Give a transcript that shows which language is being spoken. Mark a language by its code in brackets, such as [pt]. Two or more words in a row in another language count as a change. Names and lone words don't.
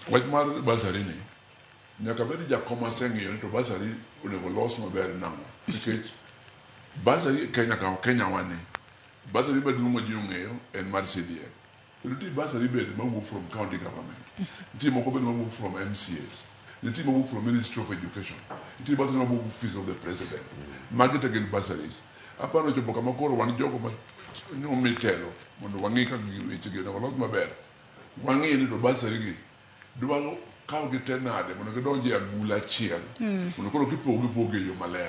[luo] wach mar basari ni nyaka bed jakoma seng'iyo ni to basari onego los maber nang'o nikech basari Kenya wani basari maduong' ma ji ong'eyo en mar CDF. Nitie basari bed mawuok [en] from county government, [luo] nitie moko bed mawuok [en] from MCAs, [luo] nitie mawuok [en] from Ministry of Education, [luo] nitie basari mawuok [en] office of the president. [luo] Magi te gin basaris. Aparo chopo kama koro wan jogo ma mitelo mondo wang'i kaka weche gi onego los maber. Wang'i ni to basari gi dwaro kawo gi te nade mondo gidonji e agula achiel mondo koro gipogi e yo maler.